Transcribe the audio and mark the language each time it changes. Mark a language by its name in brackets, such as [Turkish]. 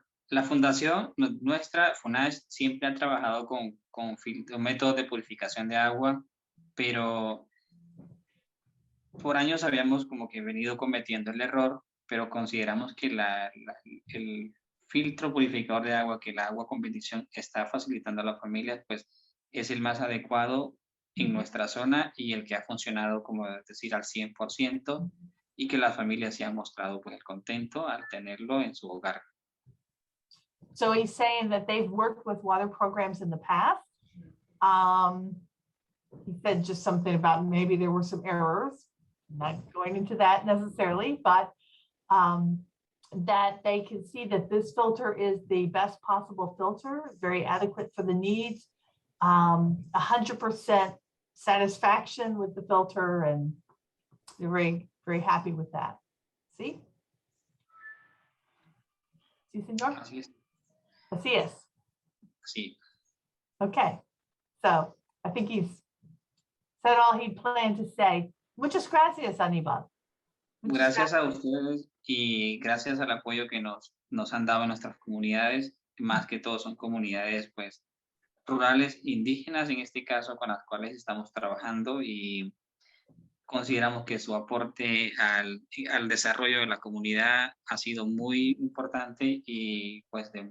[Spanish] La fundación nuestra, FUNASH, siempre ha trabajado con métodos de purificación de agua, pero por años habíamos como que venido cometiendo el error, pero consideramos que el filtro purificador de agua, que el agua con bendición está facilitando a las familias, pues es el más adecuado en nuestra zona y el que ha funcionado, como decir, al 100%, y que las familias se han mostrado pues el contento al tenerlo en su hogar. [English] So he's saying that they've worked with water programs in the past. He said just something about maybe there were some errors, not going into that necessarily, but that they can see that this filter is the best possible filter, very adequate for the needs, 100% satisfaction with the filter, and they're very, very happy with that. See? [Spanish] Sí, señor? Así es. Así es. Sí. [English] Okay, so I think he's said all he planned to say. [Spanish] Muchas gracias, Aníbal. Gracias a ustedes y gracias al apoyo que nos han dado en nuestras comunidades, más que todo son comunidades pues rurales, indígenas en este caso, con las cuales estamos trabajando, y consideramos que su aporte al desarrollo de la comunidad ha sido muy importante, y pues